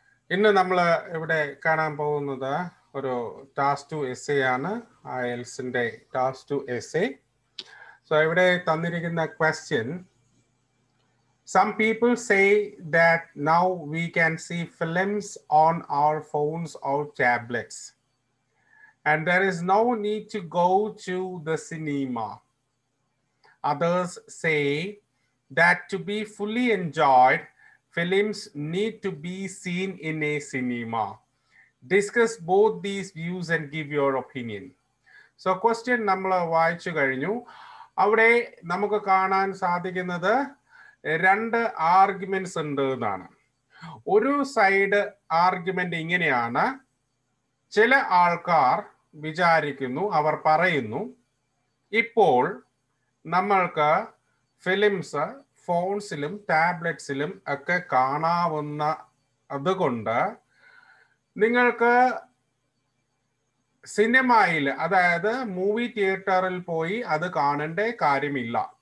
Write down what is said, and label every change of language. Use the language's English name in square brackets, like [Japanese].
[Malayalam] ഇന്ന് നമ്മൾ ഇവിടെ കാണാൻ പോകുന്നത് ഒരു ടാസ്ക് 2 എസ്സേ ആണ്. IELTSന്റെ ടാസ്ക് 2 എസ്സേ. [English] So, [Malayalam] ഇവിടെ തന്നിരിക്കുന്ന question. [English] Some people say that now we can see films on our phones or tablets. And there is no need to go to the cinema. Others say that to be fully enjoyed, films need to be seen in a cinema. Discuss both these views and give your opinion. So question [Malayalam] നമ്മൾ വായിച്ചു കഴിഞ്ഞു. അവിടെ നമുക്ക് കാണാൻ സാധിക്കുന്നത് രണ്ട് arguments ഉണ്ട് എന്നാണ്. ഒരു സൈഡ് ആർഗ്യുമെന്റ് ഇങ്ങനെയാണ്. ചില ആൾക്കാർ വിചാരിക്കുന്നു, അവർ പറയുന്നു, ഇപ്പോൾ നമ്മൾക്ക് ഫിലിംസ് ഫോൺസിലും ടാബ്ലറ്റ്സിലും ഒക്കെ കാണാവുന്ന അതുകൊണ്ട് നിങ്ങൾക്ക് സിനിമയിൽ, അതായത് മൂവി തിയേറ്ററിൽ പോയി അത് കാണേണ്ട കാര്യമില്ല.